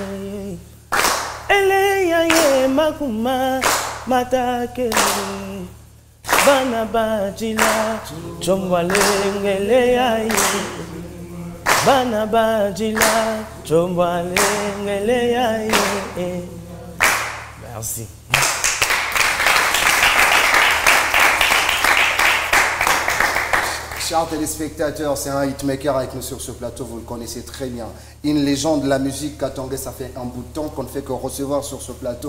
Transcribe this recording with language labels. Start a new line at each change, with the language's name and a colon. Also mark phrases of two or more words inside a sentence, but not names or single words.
Luba-Katanga: Eliyaye makuma matakele. Bana bajila chomwaleng Eliyaye. Bana bajila chomwaleng Eliyaye.
French: Merci. Chers téléspectateurs, c'est un hitmaker avec nous sur ce plateau, vous le connaissez très bien. Une légende de la musique katangais, ça fait un bout de temps qu'on ne fait que recevoir sur ce plateau.